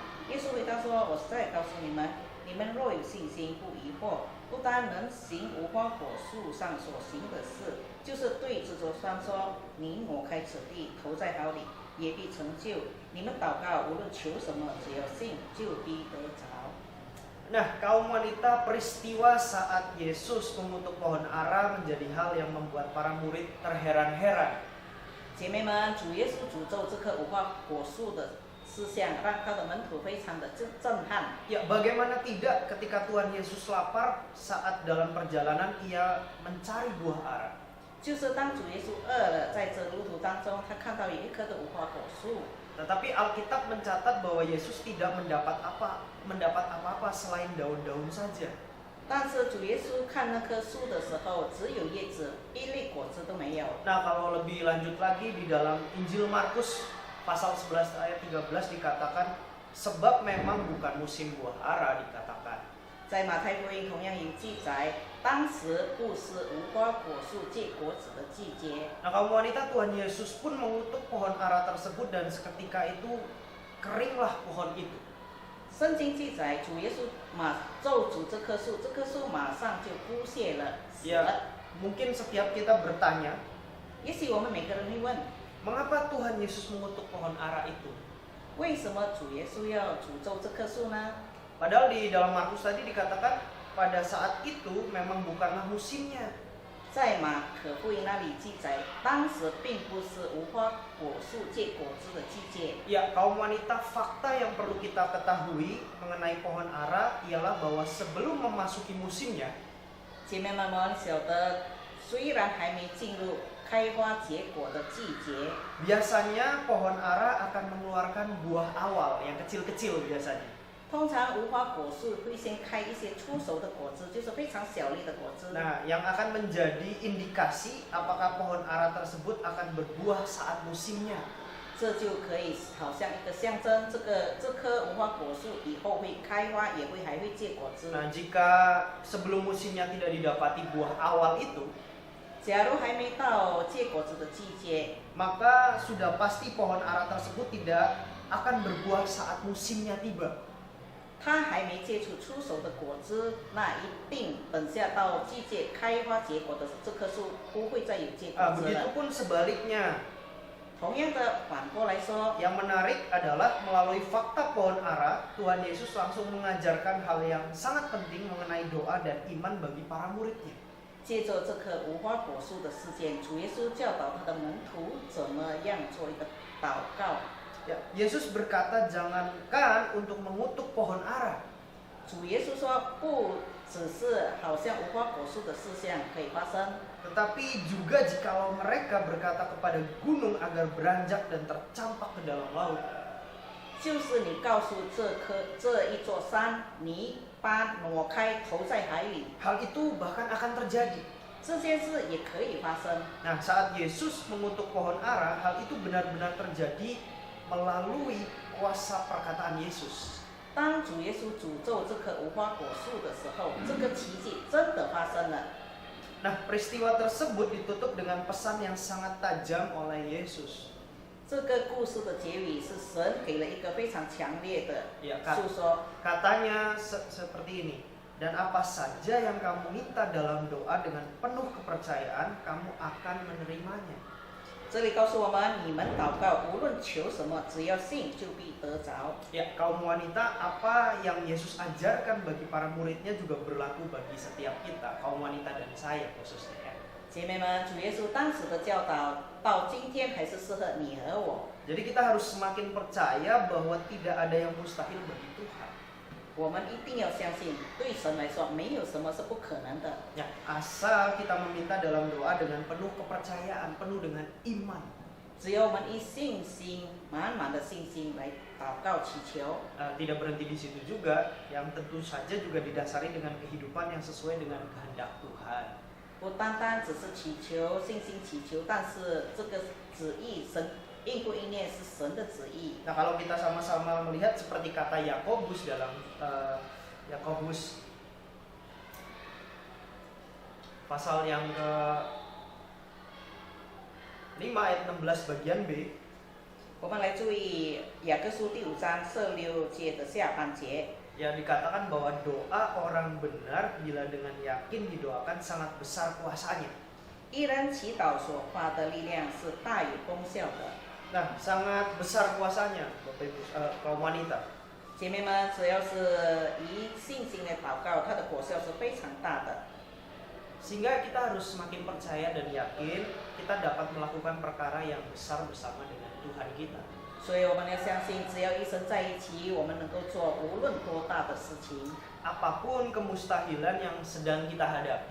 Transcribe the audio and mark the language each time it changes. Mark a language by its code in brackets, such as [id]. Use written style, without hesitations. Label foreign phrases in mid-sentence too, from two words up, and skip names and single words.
[zh] 耶稣回答说：“我实在告诉你们，你们若有信心，不疑惑，不单能行无花果树上所行的事，就是对这座山说：你挪开此地，投在海里，也必成就。你们祷告，无论求什么，只要信，就必得着。” [id] Nah, kaum wanita, peristiwa saat Yesus mengutuk pohon ara menjadi hal yang membuat para murid terheran-heran. [zh] 姐妹们，主耶稣诅咒这棵无花果树的思想，让他的门徒非常的震撼。 [id] Ya, bagaimana tidak ketika Tuhan Yesus lapar saat dalam perjalanan ia mencari buah ara. [zh] 就是当主耶稣饿了，在这路途当中，他看到有一棵的无花果树。 [id] Tetapi Alkitab mencatat bahwa Yesus tidak mendapat apa-apa selain daun-daun saja. [zh] 但是主耶稣看那棵树的时候，只有叶子，一粒果子都没有。 [id] Nah, kalau lebih lanjut lagi di dalam Injil Markus pasal 11 ayat 13 dikatakan, sebab memang bukan musim buah ara dikatakan. [zh] 在马太福音同样有记载，当时不是无花果树结果子的季节。 [id] Nah, kaum wanita, Tuhan Yesus pun mengutuk pohon ara tersebut dan seketika itu keringlah pohon itu. [zh] 圣经记载，主耶稣咒诅这棵树，这棵树马上就枯谢了，死了。 [id] Ya, mungkin setiap kita bertanya, [zh] 也许我们每个人会问， [id] mengapa Tuhan Yesus mengutuk pohon ara itu? [zh] 为什么主耶稣要诅咒这棵树呢？ [id] Padahal di dalam Markus tadi dikatakan pada saat itu memang bukanlah musimnya. [zh] 在马可福音那里记载，当时并不是无花果树结果子的季节。 [id] Ya, kaum wanita, fakta yang perlu kita ketahui mengenai pohon ara ialah bahwa sebelum memasuki musimnya, [zh] 姐妹们，我们晓得，虽然还没进入开花结果的季节。 [id] Biasanya pohon ara akan mengeluarkan buah awal yang kecil-kecil biasanya. [zh] 通常无花果树会先开一些初熟的果子，就是非常小粒的果子。 [id] Nah, yang akan menjadi indikasi apakah pohon ara tersebut akan berbuah saat musimnya. [zh] 这就可以好像一个象征，这棵无花果树以后会开花，还会结果子。 [id] Nah, jika sebelum musimnya tidak didapati buah awal itu, [zh] 假如还没到结果子的季节， [id] maka sudah pasti pohon ara tersebut tidak akan berbuah saat musimnya tiba. [zh] 它还没结出出熟的果子，那一定等下到季节开花结果的这棵树不会再有结果子了。 [id] Begitupun sebaliknya. [zh] 同样的，反过来说， [id] Yang menarik adalah melalui fakta pohon ara, Tuhan Yesus langsung mengajarkan hal yang sangat penting mengenai doa dan iman bagi para muridnya. [zh] 借着这棵无花果树的事件，主耶稣教导他的门徒怎么样做一个祷告。 [id] Ya, Yesus berkata jangankan untuk mengutuk pohon ara, [zh] 主耶稣说，不只是好像无花果树的事项可以发生， [id] tetapi juga jikalau mereka berkata kepada gunung agar beranjak dan tercampak ke dalam laut. [zh] 就是你告诉这一座山，你把挪开，投在海里， [id] Hal itu bahkan akan terjadi. [zh] 这件事也可以发生。 [id] Nah, saat Yesus mengutuk pohon ara, hal itu benar-benar terjadi melalui kuasa perkataan Yesus. [zh] 当主耶稣诅咒这棵无花果树的时候，这个奇迹真的发生了。 [id] Nah, peristiwa tersebut ditutup dengan pesan yang sangat tajam oleh Yesus. [zh] 这个故事的结语是神给了一个非常强烈的 [id] Ya, [zh] 诉说。 [id] katanya seperti ini. Dan apa saja yang kamu minta dalam doa dengan penuh kepercayaan, kamu akan menerimanya. [zh] 这里告诉我们，你们祷告无论求什么，只要信就必得着。 [id] Ya, kaum wanita, apa yang Yesus ajarkan bagi para muridnya juga berlaku bagi setiap kita, kaum wanita dan saya khususnya. [zh] 姐妹们，主耶稣当时的教导到今天还是适合你和我。 [id] Jadi kita harus semakin percaya bahwa tidak ada yang mustahil bagi Tuhan. [zh] 我们一定要相信，对神来说没有什么是不可能的。 [id] Ya, asal kita meminta dalam doa dengan penuh kepercayaan, penuh dengan iman. [zh] 只有我们以信心、满满的信心来祷告祈求。 [id] Tidak berhenti di situ juga, yang tentu saja juga didasari dengan kehidupan yang sesuai dengan kehendak Tuhan. [zh] 不单单只是祈求、信心祈求，但是这个旨意神应不应验是神的旨意。 [id] Nah, kalau kita sama-sama melihat seperti kata Yakobus dalam Yakobus pasal yang ke-5 ayat 16 bagian B, [zh] 我们来注意雅各书第5章16节的下半节。 [id] yang dikatakan bahwa doa orang benar bila dengan yakin didoakan sangat besar kuasanya. [zh] 一人祈祷所发的力量是大有功效的。 [id] Nah, sangat besar kuasanya, Bapak Ibu, kaum wanita. [zh] 姐妹们，只要是以信心来祷告，它的果效是非常大的。 [id] Sehingga kita harus semakin percaya dan yakin kita dapat melakukan perkara yang besar bersama dengan Tuhan kita. [zh] 所以我们要相信，只要一生在一起，我们能够做无论多大的事情。 [id] Apapun kemustahilan yang sedang kita hadapi,